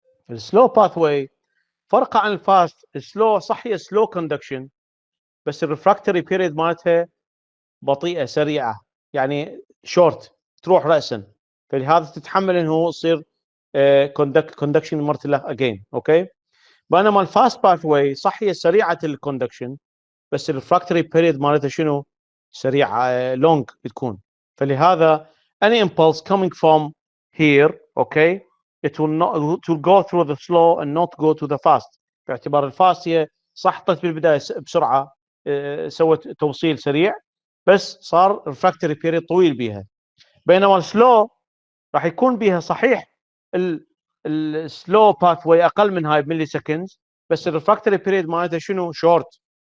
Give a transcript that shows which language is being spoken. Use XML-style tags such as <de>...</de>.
<ar>السلو باثوي فرق عن الفاست. السلو صح هي سلو كوندكشن، بس الريفراكتوري بيريد مالتها بطيئه سريعه، يعني شورت تروح راسا، فلهذا تتحمل انه يصير كوندكشن مره له اجين. اوكي بينما الفاست باث واي صح هي سريعه الكوندكشن، بس الريفراكتوري بيريد مالتها شنو؟ سريعه لونج تكون.</ar> <en>فلهذا any impulse coming from here okay it will go through the slow and not go to the fast.</en> <ar>باعتبار الفاست هي صح طلعت بالبدايه بسرعه سوت توصيل سريع، بس صار ريفراكتوري بيريد طويل بيها. بينما السلو راح يكون بيها صحيح السلو باث واي اقل من هاي بملي سكندز، بس الريفراكتوري بيريد مالتها شنو؟ شورت.</ar>